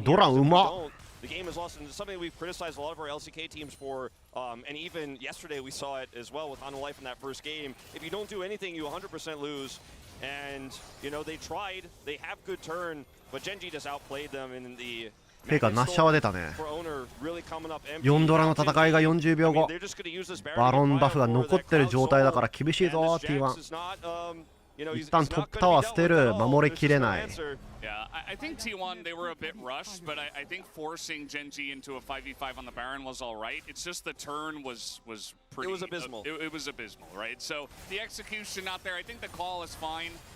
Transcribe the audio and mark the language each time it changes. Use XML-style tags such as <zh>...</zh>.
<ja>ドランうまっ。</ja> <en>The game is lost, and it's something we've criticized a lot of our LCK teams for, and even yesterday we saw it as well with On Life in that first game. If you don't do anything, you 100% lose. And, you know, they tried, they have good turn, but GENG just outplayed them in the...</en> <ja>フェイカーナッシャーは出たね。4ドラの戦いが40秒後。バロンバフが残ってる状態だから厳しいぞ、T1。一旦トップタワー捨てる、守りきれない。</ja> <en>Yeah, I think T1 they were a bit rushed, but I think forcing GENG into a 5v5 on the Baron was all right. It's just the turn was pretty. It was abysmal. It was abysmal, right? So the execution out there, I think the call is fine.</en>